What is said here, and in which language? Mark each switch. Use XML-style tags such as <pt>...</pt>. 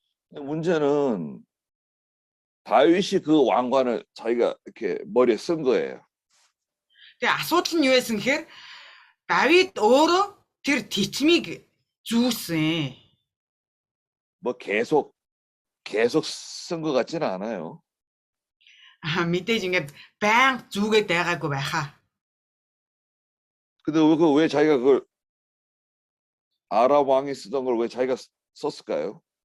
<ko>문제는 다윗이 그 왕관을 자기가 이렇게 머리에 쓴 거예요.</ko> <mn>Тэгээ асуудал нь юу байсан гэхээр Давид өөрөө тэр титмиг зүүсэн.</mn> <ko>뭐 계속 쓴 것 같지는 않아요.</ko> <mn>Мэдээж ингээд баян зүгээд байгаагүй байхаа.</mn> <ko>근데 왜 자기가 그걸 아람 왕이 쓰던 걸 왜 자기가 썼을까요?</ko>